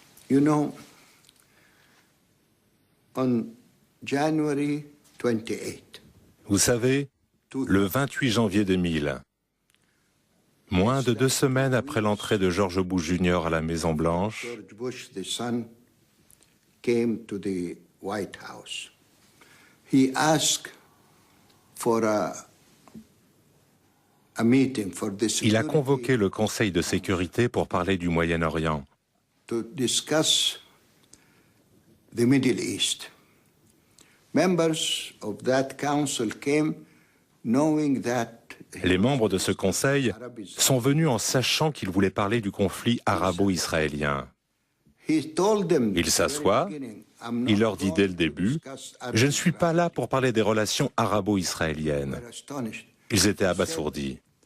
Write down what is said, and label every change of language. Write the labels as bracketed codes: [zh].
[en] You know, on January 28. [fr] Vous savez, le 28 janvier 2000, moins de 2 semaines après l'entrée de George Bush Jr. à la Maison-Blanche, [en] George Bush, the son, came to the White House. He asked for a meeting for the security. [fr] Il a convoqué le Conseil de sécurité pour parler du Moyen-Orient. [en] To discuss the Middle East. Members of that council came knowing that [fr] les membres de ce conseil sont venus en sachant qu'ils voulaient parler du conflit arabo-israélien. Il s'assoit, il leur dit dès le début « Je ne suis pas là pour parler des relations arabo-israéliennes ». Ils étaient abasourdis.